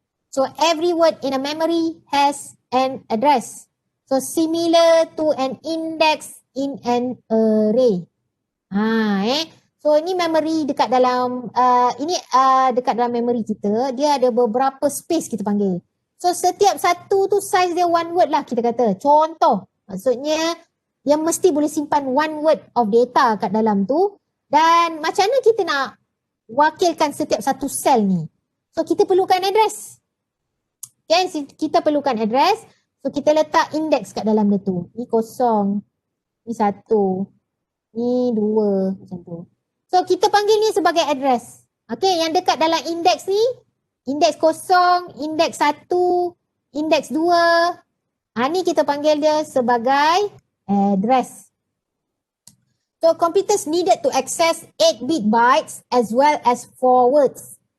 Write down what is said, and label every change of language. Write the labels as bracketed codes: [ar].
[en] So every word in a memory has an address. So similar to an index in an array. [ms] So ini memory dekat dalam dekat dalam memory kita, dia ada beberapa space kita panggil. So setiap satu tu size dia one word lah kita kata. Contoh, maksudnya dia mesti boleh simpan one word of data kat dalam tu. Dan macam mana kita nak wakilkan setiap satu cell ni? So kita perlukan address. Okay, kita perlukan address. So kita letak index kat dalam dia tu. Ni 0, ni 1, ni 2, macam tu. So kita panggil ni sebagai address. Okay, yang dekat dalam index ni, index 0, index 1, index 2. Ni kita panggil dia sebagai address. [en] So computers needed to access 8-bit bytes as well as 4 words.